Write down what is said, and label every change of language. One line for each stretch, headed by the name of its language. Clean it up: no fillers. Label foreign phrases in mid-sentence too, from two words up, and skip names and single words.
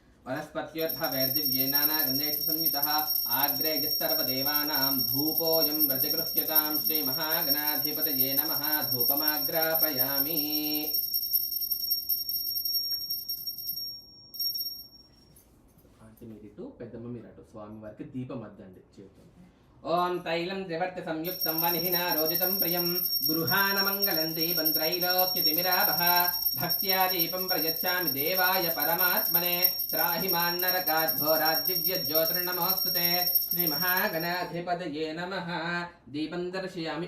Sanskrit: वनस्पत्योर्भवेर्दिव्येनानागन्धेषु संयुतः आग्रे सर्वदेवानां धूपोऽयं प्रतिगृह्यतां श्रीमहागणाधिपतये नमः धूपमाग्रापयामि
Telugu: అంటే మీరు ఇటు పెద్దమ్మ మీరు అటు స్వామి వారికి దీపం అద్దండి చేతులు.
Sanskrit: ఓం తైలం త్రివర్తి సంయుక్తం వనిహినా రోజితం ప్రియం గృహాణమంగళం దీపం త్రైలోక్యతిమిరావహ భక్త్యా దీపం ప్రయచ్చామి దేవాయ పరమాత్మనే త్రాహి మాన్నరకాద్ఘోరాద్ దివ్య జ్యోతిర్నమోస్తుతే శ్రీ మహాగణాధిపతయే నమః దీపం దర్శయామి.